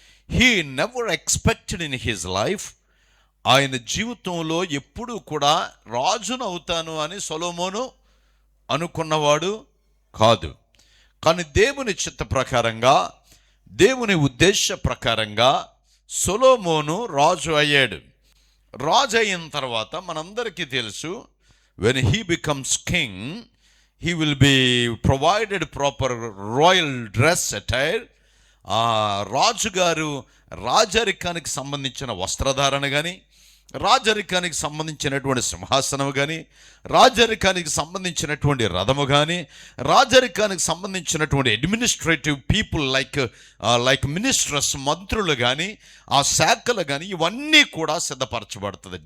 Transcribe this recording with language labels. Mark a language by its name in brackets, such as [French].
[English] he never expected in his life, [Telugu] ఆయన జీవితంలో ఎప్పుడూ కూడా రాజును అవుతాను అని సొలొమోను అనుకున్నవాడు కాదు. కానీ దేవుని చిత్త ప్రకారంగా, దేవుని ఉద్దేశ ప్రకారంగా సొలొమోను రాజు అయ్యాడు. రాజు అయిన తర్వాత మనందరికీ తెలుసు, [English] when he becomes king, he will be provided proper royal dress attire. [Telugu] రాజుగారు రాజరికానికి సంబంధించిన వస్త్రధారణ కానీ, రాజరికానికి సంబంధించినటువంటి సింహాసనం కానీ, రాజరికానికి సంబంధించినటువంటి రథము కానీ, రాజరికానికి సంబంధించినటువంటి [English] administrative people like ministers, [Telugu] మంత్రులు కానీ, ఆ శాఖలు కానీ, ఇవన్నీ కూడా సిద్ధపరచబడుతుంది.